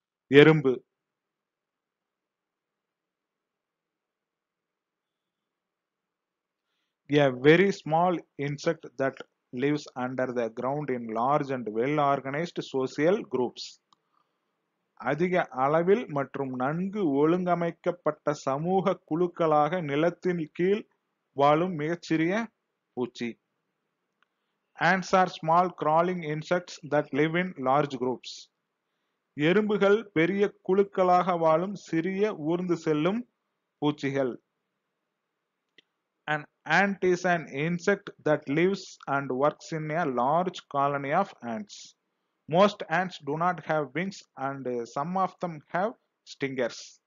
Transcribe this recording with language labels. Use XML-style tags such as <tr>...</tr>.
<en>எறும்பு, a very small insect that lives under the ground in large and well organized social groups.</en> <ta>அதிக அளவில் மற்றும் நன்கு ஒழுங்கமைக்கப்பட்ட சமூக குழுக்களாக நிலத்தின் கீழ் வாழும் மிகச்சிறிய பூச்சி.</ta> <en>Ants are small crawling insects that live in large groups.</en> <ta>எறும்புகள் பெரிய குழுக்களாக வாழும் சிறிய ஊர்ந்து செல்லும் பூச்சிகள்.</ta> <en>An ant is an insect that lives and works in a large colony of ants. Most ants do not have wings and some of them have stingers.</en>